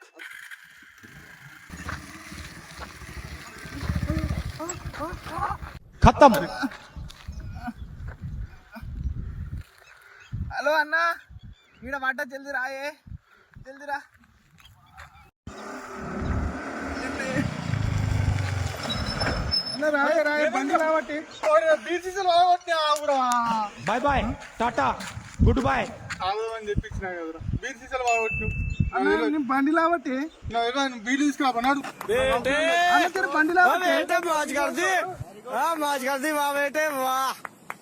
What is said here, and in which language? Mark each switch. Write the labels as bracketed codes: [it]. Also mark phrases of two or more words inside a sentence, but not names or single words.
[hi] खत्म. [te] హలో అన్న, ఈడ పడ్డ జల్దీ రాయే, జల్దీ రా. రాయే రాయే బండి రాబట్టి [en] Bye bye tata good bye. [te] అని చెప్పించిన కదరా. బీర్ సీసాలు బాగొట్టు బండి లాబట్టి బీర్లు తీసుకురాబన్నాడు. బండి లాబట్టి [hi] मौज कर दी वाह बेटे वाह.